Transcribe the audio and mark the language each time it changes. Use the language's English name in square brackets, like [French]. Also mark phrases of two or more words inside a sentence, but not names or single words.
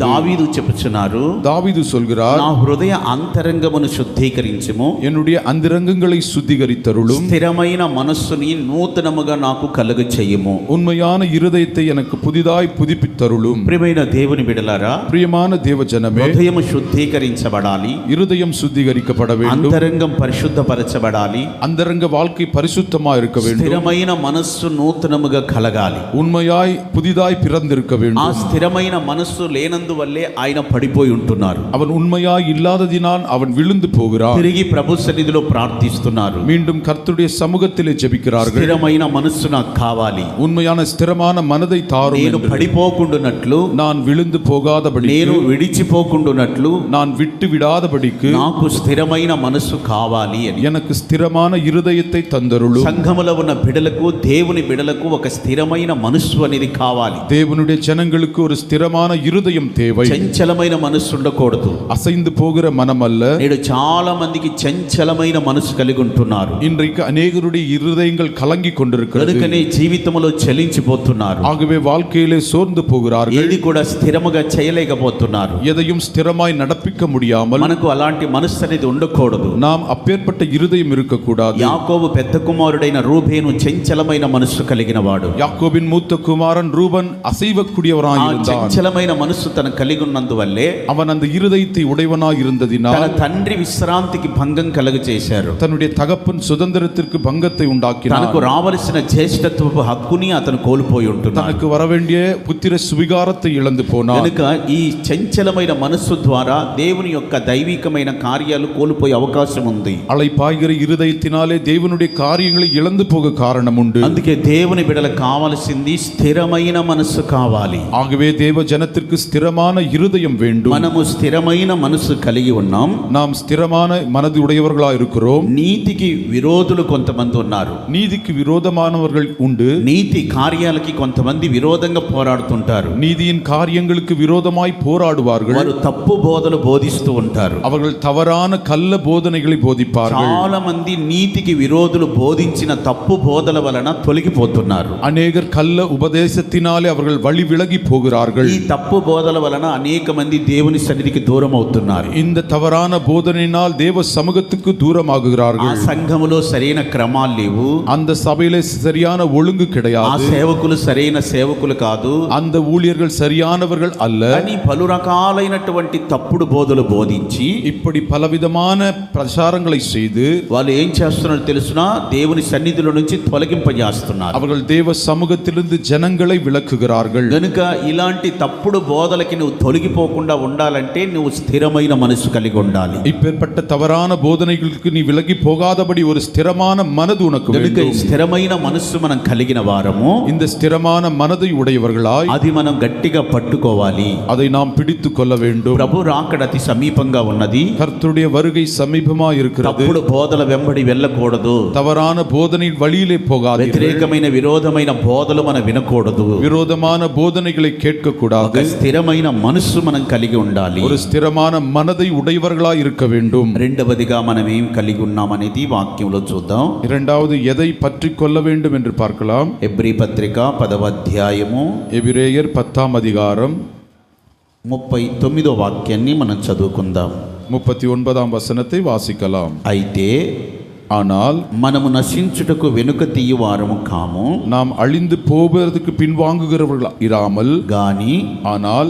[Telugu] దావీదు చెప్పుచున్నారు, [Tamil] தாவீது சொல்கிறார், [Telugu] నా హృదయ అంతరంగమును శుద్ధీకరించుము, [Tamil] என்னுடைய அந்தரங்கங்களை சுத்திகரித்தருளும், [Telugu] స్థిరమైన మనస్సుని నూతనముగా నాకు కలుగ చెయ్యము. [Tamil] உண்மையான இருதயத்தை எனக்கு புதிதாய் புதுப்பித்தருளும். [Telugu] ప్రియమైన దేవుని బిడ్డలారా, [Tamil] பிரியமான தேவ ஜனமே, [Telugu] హృదయము శుద్ధీకరించబడాలి, [Tamil] இருதயம் சுத்திகரிக்கப்பட வேண்டும். [Telugu] అంతరంగం పరిశుద్ధపరచబడాలి, [Tamil] அந்தரங்க வாழ்க்கை பரிசுத்தமா இருக்க வேண்டும். [Telugu] స్థిరమైన మనస్సు నూతనముగా కలగాలి. [Tamil] உண்மையாய் புதிதாய் பிறந்திருக்க [Telugu] ఆ [Tamil] வேண்டும். [Telugu] స్థిరమైన మనస్సు లేనందువల్లే ఆయన పడిపోయి ఉంటున్నారు. [Tamil] அவன் உண்மையாய் இல்லாததினால் அவன் விழுந்து போகிறான். [Telugu] తిరిగి ప్రభు సన్నిధిలో ప్రార్థిస్తున్నారు. [Tamil] மீண்டும் கர்த்தருடைய சமூகத்திலே ஜெபிக்கிறார்கள். [Telugu] స్థిరమైన మనస్సు నాకు కావాలి. [Tamil] உண்மையான ஸ்திரமான மனதை தாரும் [Telugu] నేను [Tamil] என்று. [Telugu] పడిపోకుండానట్లు, [Tamil] நான் விழுந்து போகாதபடி, [Telugu] నేను విడిచిపోకుండానట్లు [Tamil] நான் விட்டு விடாதபடிக்கு [Telugu] నాకు స్థిరమైన మనస్సు కావాలి అని. [Tamil] எனக்கு ஸ்திரமான இருதயத்தை தந்தருளும். [Telugu] సంఘములో ఉన్న బిడలకు, దేవుని బిడలకు ఒక స్థిరమైన మనస్సు అనేది కావాలి. [Tamil] தேவனுடைய ஜனங்களுக்கு ஒரு ஸ்திரமான இருதயம் தேவை. [Telugu] చంచలమైన మనస్సు ఉండకూడదు. [Tamil] அசைந்து போகிற மனம் அல்ல. [Telugu] నేడు చాలా మందికి చంచలమైన మనసు కలిగి ఉంటున్నారు. [Tamil] இன்றைக்கு அநேகருடைய இருதயங்கள் கலங்கி கொண்டிருக்கிறது. [Telugu] కనుకనే జీవితంలో చలించిపోతున్నారు. [Tamil] ஆகவே வாழ்க்கையிலே சோர்ந்து போகிறார்கள். [Telugu] ఏది కూడా స్థిరముగా చేయలేకపోతున్నారు. [Tamil] எதையும் ஸ்திரமாய் நடப்பிக்க முடியாமல். [Telugu] మనకు అలాంటి మనస్సు అనేది ఉండకూడదు. [Tamil] நாம் அப்பேற்பட்ட இருதயம் இருக்கக்கூடாது. [Telugu] యాకోబు పెద్ద కుమారుడైన రూబేను చంచలమైన మనస్సు కలిగిన వాడు. [Tamil] யாக்கோபின் மூத்த குமாரன் ரூபன் அசைவக்கூடியவராய் [Telugu] ఆ [Tamil] இருந்தான். [Telugu] చంచలమైన మనస్సు తన కలిగి ఉన్నందువల్లే [Tamil] அவன் அந்த இருதயத்தை உடையவனாய் [Telugu] తన [Tamil] இருந்ததினால் [Telugu] తండ్రి విశ్రాంతికి భంగం కలుగ చేశారు. [Tamil] தன்னுடைய தகப்பன் சுதந்திரத்திற்கு பங்கத்தை உண்டாக்கினார். [Telugu] తనకు రావలసిన జ్యేష్ఠత్వపు హక్కుని అతను కోల్పోయి ఉంటున్నాడు. [Tamil] தனக்கு வரவேண்டிய புத்திர சுவிகாரத்தை இழந்து போனான். [Telugu] కనుక ఈ చంచలమైన మనస్సు ద్వారా దేవుని యొక్క దైవికమైన కార్యాలు కోల్పోయే అవకాశం ఉంది. [Tamil] அலைப்பாய்கிற இருதயத்தினாலே தேவனுடைய காரியங்களை இழந்து போக காரணம் உண்டு. [Telugu] అందుకే దేవుని బిడలకు కావాల్సింది స్థిరమైన మనస్సు కావాలి. [Tamil] ஆகவே தேவ ஜனத்திற்கு ஸ்திரமான இருதயம் வேண்டும். [Telugu] మనము స్థిరమైన మనస్సు కలిగి ఉన్నాం. [Tamil] நாம் ஸ்திரமான மனது உடையவர்களாய் இருக்கிறோம். [Telugu] నీతికి విరోధులు కొంతమంది ఉన్నారు. [Tamil] நீதிக்கு விரோதமானவர்கள் உண்டு. [Telugu] నీతి కార్యాలకి కొంతమంది విరోధంగా పోరాడుతుంటారు. [Tamil] நீதியின் காரியங்களுக்கு விரோதமாய் போராடுவார்கள். [Telugu] వారు తప్పు బోధలు బోధిస్తూ ఉంటారు. [Tamil] அவர்கள் தவறான கள்ள போதனைகளை போதிப்பார்கள். [Telugu] చాలా మంది నీతికి విరోధులు బోధించిన తప్పు బోధల వలన తొలగిపోతున్నారు. [Tamil] அநேகர் கள்ள உபதேசத்தினாலே அவர்கள் வழி விலகி போகிறார்கள். [Telugu] ఈ తప్పు బోధల వలన అనేక మంది దేవుని సన్నిధికి దూరం అవుతున్నారు. [Tamil] இந்த தவறான போதனையினால் தேவ சமூகத்துக்கு [Telugu] ఆ [Tamil] தூரமாகுகிறார்கள். [Telugu] సంఘములో సరైన క్రమాలు లేవు. [Tamil] அந்த சபையிலே சரியான ஒழுங்கு [Telugu] ఆ [Tamil] கிடையாது. [Telugu] సేవకులు సరైన సేవకులు కాదు. [Tamil] அந்த ஊழியர்கள் சரியானவர்கள் அல்ல. [Telugu] అని పలు రకాలైనటువంటి తప్పుడు బోధలు బోధించి [Tamil] இப்படி பலவிதமான பிரச்சாரங்களை செய்து [Telugu] వాళ్ళు ఏం చేస్తున్నారో తెలుసునా? దేవుని సన్నిధిలో నుంచి తొలగింపజేస్తున్నారు. [Tamil] அவர்கள் தேவ சமூகத்திலிருந்து ஜனங்களை விலக்குகிறார்கள். [Telugu] గనుక ఇలాంటి తప్పుడు బోధలకి నువ్వు తొలగిపోకుండా ఉండాలంటే నువ్వు స్థిరమైన మనసు కలిగి ఉండాలి. [Tamil] இப்பேற்பட்ட தவறான போதனைகளுக்கு நீ விலகி போகாதபடி ஒரு ஸ்திரமான மனது உனக்கு [Telugu] గనుక ఈ [Tamil] வேண்டும். [Telugu] స్థిరమైన మనస్సు మనం కలిగిన వారము. [Tamil] இந்த ஸ்திரமான மனதை உடையவர்களாய் [Telugu] అది మనం గట్టిగా పట్టుకోవాలి. [Tamil] அதை நாம் பிடித்து கொள்ள வேண்டும். [Telugu] ప్రభు రాకడ అతి సమీపంగా ఉన్నది. [Tamil] கர்த்தருடைய வருகை சமீபமா இருக்கிறது. [Telugu] తప్పుడు బోధల వెంబడి వెళ్ళకూడదు. [Tamil] தவறான போதனை வழியிலே போகாதீர்கள். [Telugu] వ్యతిరేకమైన విరోధమైన బోధలు మనం వినకూడదు. [Tamil] விரோதமான போதனைகளை கேட்க கூடாது. [Telugu] ఒక స్థిరమైన మనస్సు మనం కలిగి ఉండాలి. [Tamil] ஒரு ஸ்திரமான மனதை உடையவர்களாய் இருக்க வேண்டும். [Telugu] రెండవదిగా మనం ఏం కలిగి ఉన్నామనేది వాక్యంలో చూద్దాం. [Tamil] இரண்டாவது எதை பற்றி கொள்ள வேண்டும் என்று பார்க்கலாம். [Telugu] ఎబ్రీ పత్రిక 10వ అధ్యాయము [Tamil] எபிரேயர் 10ஆம் அதிகாரம் [Telugu] 39వ వాక్యాన్ని మనం చదువుకుందాం. [Tamil] 39ஆம் வசனத்தை வாசிக்கலாம். [Telugu] అయితే [Tamil] ஆனால் [Telugu] మనము నశించుటకు వెనుక తీయవారము కాము, [Tamil] நாம் அழிந்து போவதற்கு பின்வாங்குகிறவர்கள் இராமல் [Telugu] గాని [Tamil] ஆனால்